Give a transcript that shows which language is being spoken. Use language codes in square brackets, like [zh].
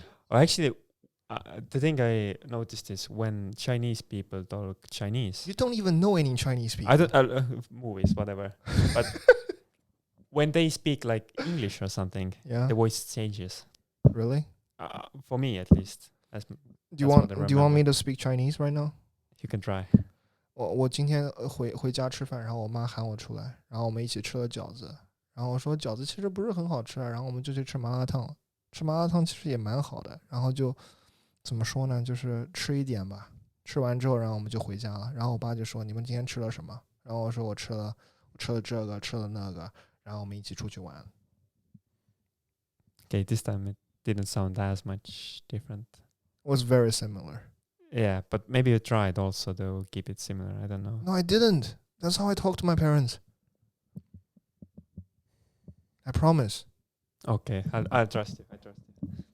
[en] Oh, actually, the thing I noticed is when Chinese people talk Chinese. You don't even know any Chinese people. I don't movies, whatever. But when they speak like English or something, Yeah. the voice changes. Really? For me, at least. Do you want me to speak Chinese right now? You can try. [zh] 我今天回家吃饭，然后我妈喊我出来，然后我们一起吃了饺子，然后我说饺子其实不是很好吃啊，然后我们就去吃麻辣烫，吃麻辣烫其实也蛮好的，然后就怎么说呢，就是吃一点吧，吃完之后，然后我们就回家了，然后我爸就说你们今天吃了什么？然后我说我吃了这个，吃了那个，然后我们一起出去玩。 [en] Okay, this time it didn't sound as much different. It was very similar. Yeah, but maybe you tried also to keep it similar. I don't know. No, I didn't. That's how I talk to my parents. I promise. Okay, I'll trust you. I trust you.